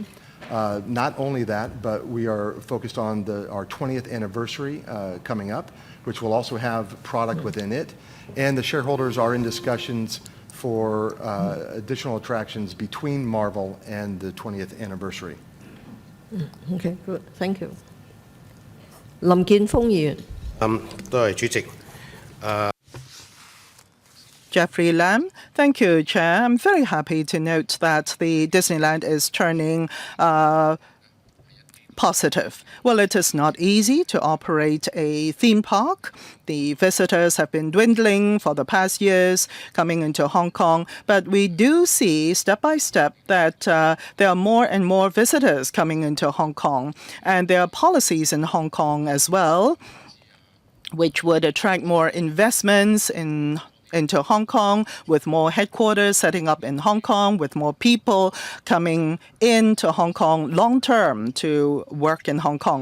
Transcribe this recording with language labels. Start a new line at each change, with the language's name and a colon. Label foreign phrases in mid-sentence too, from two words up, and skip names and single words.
English: Not only that, but we are focused on our 20th anniversary coming up, which will also have product within it. And the shareholders are in discussions for additional attractions between Marvel and the 20th anniversary. Okay, good. Thank you.
Cantonese: 林健鋒議員。多謝主席。
English: Jeffrey Lam. Thank you, Chair. I'm very happy to note that the Disneyland is turning positive. Well, it is not easy to operate a theme park. The visitors have been dwindling for the past years coming into Hong Kong, but we do see step by step that there are more and more visitors coming into Hong Kong, and there are policies in Hong Kong as well, which would attract more investments into Hong Kong, with more headquarters setting up in Hong Kong, with more people coming into Hong Kong long term to work in Hong Kong.